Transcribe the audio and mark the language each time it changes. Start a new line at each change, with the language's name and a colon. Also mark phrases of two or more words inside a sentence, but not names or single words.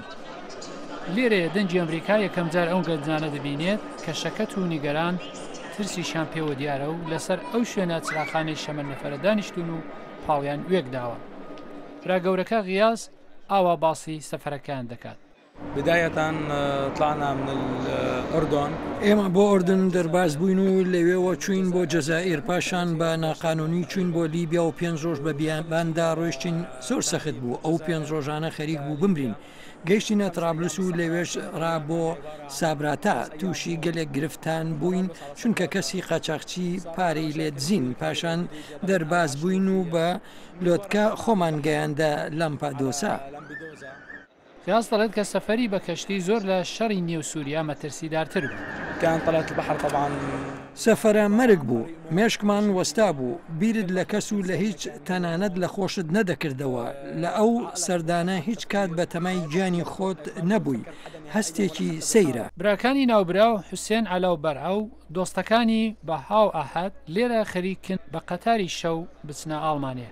Central Kurdish: لێرەیە دەنجی ئەمریکا یەکەم جار ئەو گەنجانە دەبینێت کە شەکەت و نیگەران ترسیشان پێوە دیارە و لەسەر ئەو شوێنە چراخانەی شەمە نەفەرە دانیشتون و پاڵیان وێک داوە. راگەورەکە غیاز ئاوا باسی سەفەرەکان دەکات.
Arabic: بداية طلعنا من الأردن
Central Kurdish: ئێمە بۆ ئوردن دەرباز بووین و لەوێەوە چوین بۆ جەزائیر پاشان بە ناقانونی چوین بۆ لیبیا و 5 ڕۆژ بە بیانباندا ڕۆیشتین زۆر سەخت بوو ئەو 5 ڕۆژانە خەریک بوو بمرین گەیشتینە ترابلس و لەوێش ڕا بۆ سابراتا تووشی گەلێک گرفتان بووین چونکە کەسی قاچاقچی پارەی لێ دزین پاشان دەرباز بووین و بە لۆتکە خۆمان گەیاندە لامپادۆسا. خیاس دەڵێت کە سەفەری بە کەشتی زۆر لە شەڕی نێو سووریا مەترسیدارتر بوو.
Arabic: كان طلعت البحر طبعا
Central Kurdish: سەفەرە مەرگ بوو مێشکمان وەستا بوو بیرت لە کەس و لە هیچ تەنانەت لە خۆشت نەدەکردەوە لە ئەو سەردانە هیچ کات بە تەمای گیانی خۆت نەبووی هەستێکی سەیرە. براکانی ناوبرا و حوسێن عەلاو بەرعە و دۆستەکانی بە هاو ئاهات لێرە خەریکن بە قەتاری شەو بچنە ئاڵمانیا.